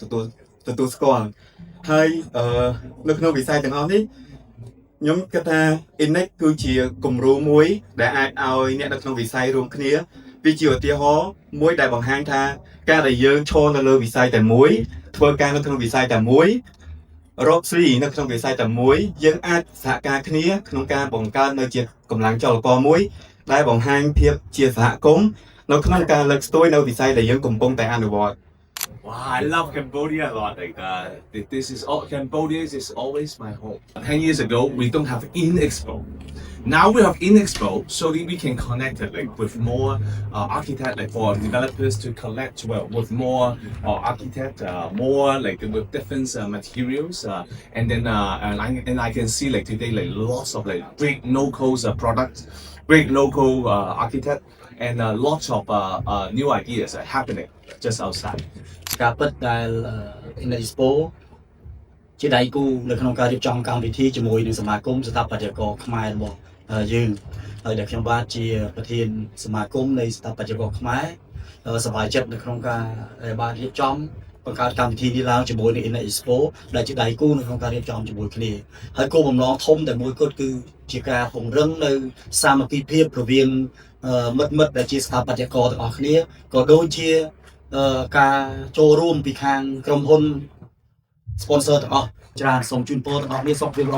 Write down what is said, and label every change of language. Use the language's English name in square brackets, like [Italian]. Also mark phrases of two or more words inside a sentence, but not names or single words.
[Khmer] ទទួលស្គាល់ហើយនៅក្នុងវិស័យទាំងអស់នេះខ្ញុំគិតថា Inex គឺជាគំរូមួយដែលអាចឲ្យអ្នកនៅក្នុងវិស័យរួមគ្នាវាជាឧទាហរណ៍មួយដែលបង្ហាញថាការដែលយើងឈរនៅលើវិស័យតែមួយធ្វើការនៅក្នុងវិស័យតែមួយរកស៊ីនៅក្នុងវិស័យតែមួយយើងអាចសហការគ្នាក្នុងការបង្កើតនៅជាកម្លាំងចលករមួយដែលបង្ហាញភាពជាសហគមន៍នៅក្នុងការលើកស្ទួយនៅវិស័យដែលយើងកំពុងតែអនុវត្ត [English] Wow, I love Cambodia a lot. This is all Cambodia is always my home. 10 years ago, we don't have InExpo. Now we have InExpo, so that we can connect it with more architect, for developers to collect with more architect, more with different materials, and then and I can see today lots of great local products, great local architect, and lots of new ideas are happening just outside. [Khmer] ការពិតដែល Inex ជាដៃគូនៅក្នុងការរៀបចំកម្មវិធីជាមួយនឹងសមាគមស្ថាបត្យករខ្មែររបស់យើងហើយដែលខ្ញុំបាទជា ប្រធានសមាគមនៃស្ថាបត្យករខ្មែរសប្បាយចិត្តនៅក្នុងការបានរៀបចំបង្កើតកម្មវិធីនេះឡើងជាមួយនឹង Inex ដែលជាដៃគូនៅក្នុងការរៀបចំជាមួយគ្នាហើយគោលបំណងធំតែមួយគត់គឺជាការពង្រឹងនៅសាមគ្គីភាពរវាងមិត្តដែលជាស្ថាបត្យករទាំងអស់គ្នាក៏ដូចជាការចូលរួមពីខាងក្រុមហ៊ុន sponsor ទាំងអស់ច្រើនសូមជូនពរទាំងអស់គ្នាសុខភាពល្អ